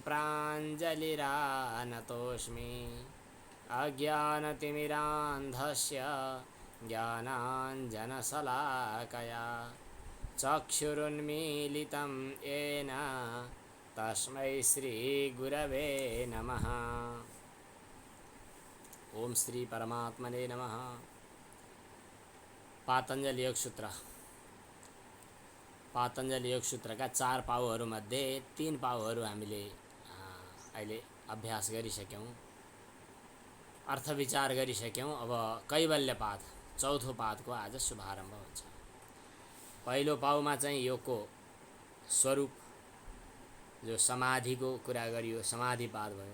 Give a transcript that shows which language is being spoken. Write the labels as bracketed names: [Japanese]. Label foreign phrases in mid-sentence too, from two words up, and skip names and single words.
[Sanskrit] प्राञ्जलिरानतोऽस्मि अज्ञानतिमिरान्धस्य ज्ञानाञ्जनशलाकया चक्षुरुन्मीलितं येन तस्मै श्रीगुरवे नमः। ओम श्री परमात्मने नमः। [Nepali] पातंजल योग सूत्र। पातंजल योग सूत्रका 4 पाउहरूमध्ये 3 पाउहरू हामीले अहिले अभ्यास गरिसक्यौँ, अर्थ विचार गरिसक्यौँ। अब कैवल्य पाद, चौथो पादको आज शुभारम्भ हुन्छ। पहिलो पाउमा चाहिँ योगको स्वरूप, जो समाधिको कुरा गरियो, समाधि पाद भयो।